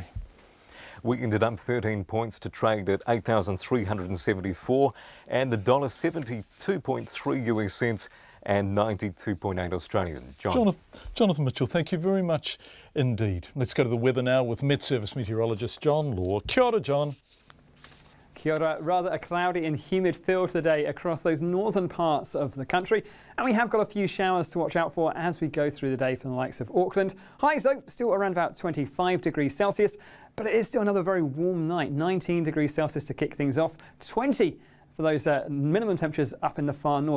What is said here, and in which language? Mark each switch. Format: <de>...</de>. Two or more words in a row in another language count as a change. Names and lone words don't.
<en>We ended up 13 points to trade at 8,374 and $1.72.3 US cents and 92.8 Australian. Jonathan Mitchell, thank you very much indeed. Let's go to the weather now with Met Service meteorologist John Law.</en> <mi>Kia ora, John. Kia ora.</mi> <en>Rather a cloudy and humid feel today across those northern parts of the country, and we have got a few showers to watch out for as we go through the day from the likes of Auckland. Highs though still around about 25 degrees Celsius, but it is still another very warm night. 19 degrees Celsius to kick things off, 20 for those minimum temperatures up in the far north.</en>